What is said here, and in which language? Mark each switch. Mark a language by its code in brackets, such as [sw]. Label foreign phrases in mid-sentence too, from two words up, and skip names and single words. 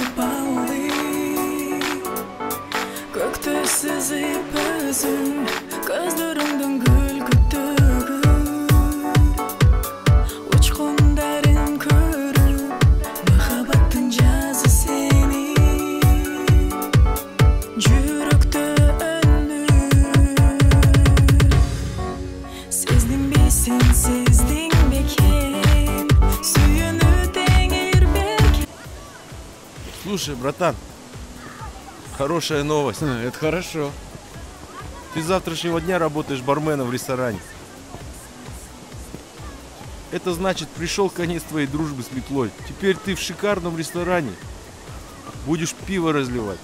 [kk] балып, көкті сызып өзім, көздеріңдің күлкі төгіп, ұшқындарын көріп, махаббаттың жазы сенің, жүректі сездің бекен, сүйіну теңір беркен. [ru] Слушай, братан, хорошая новость. Это хорошо. Ты с завтрашнего дня работаешь барменом в ресторане. Это значит, пришел конец твоей дружбы с метлой. Теперь ты в шикарном ресторане будешь пиво разливать.